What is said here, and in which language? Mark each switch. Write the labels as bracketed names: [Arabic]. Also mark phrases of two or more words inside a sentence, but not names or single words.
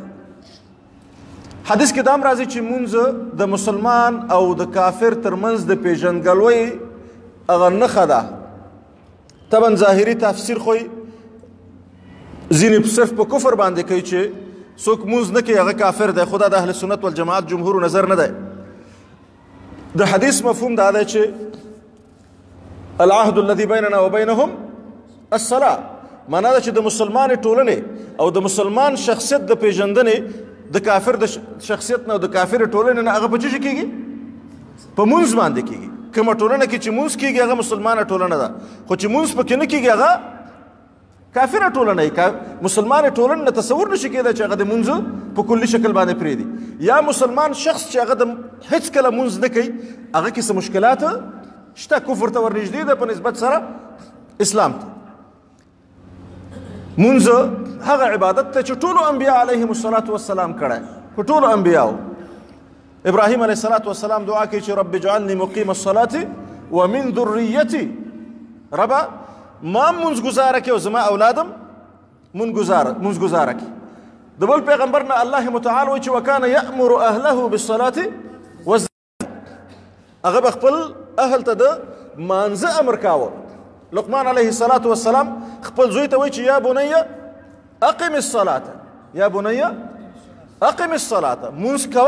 [Pashto] حدیث کې دا هم راځي چې مونځ د مسلمان او د کافر ترمنځ د پیژندګلوۍ هغه نښه ده. طبعا ظاهري تفسیر خو ځینې صرف په کفر باندې کوي چې څوک مونځ نه کوي هغه کافر دی، خو دا د اهل سنت والجماعت جمهور نظر نه دی. د حدیث مفهوم دا دی چې [Arabic] العهد الذي بيننا وبينهم الصلاة. [Pashto] معنا ده چې د مسلمان ټولنې او د مسلمان شخصیت د پیژندنې د کافر د شخصیت نه او د کافر ټولنې نه هغه په څه کېږي؟ په مونځ باندې کېږي. کومه ټولنه کې چې مونځ کېږي هغه مسلمانه ټولنه ده، خو چې مونځ پکې نه کېږي هغه کافره ټولنه وي. مسلمان ټولنه نه تصور نشي کېدای چې هغه د مونځ په کلي شکل باندې پرېږدي. یا مسلمان شخص چې هغه د هېڅ کله مونځ نه کوي هغه کې څه مشکلات شته، کفر ته ورنږدې ده په نسبت سره اسلام ته. مونځ هغه عبادت ته چې ټولو انبیا [Arabic] علیهم الصلاة والسلام [Pashto] کړی، په ټولو انبیاو. ابراهیم [Arabic] علیه الصلاة والسلام [Pashto] دعا کوي چې [Arabic] رب اجعلني مقیم الصلاة ومن ذریتي. [Pashto] ربه ما مونځ ګزاره کړي او زما اولادم مونځ ګزاره کړي. د بل پیغمبر نه الله متعال وایي چې [Arabic] وکانه یأمر اهله بالصلاة والزکاة. [Pashto] هغه به خپل اهل ته د مانځه امر کاوه. لقمان [Arabic] علیه الصلاة والسلام [Pashto] خپل زوی ته وایي چې [Arabic] یا بنی اقم الصلاة، یا بنی اقم الصلاة، [Pashto] مونځ کوه.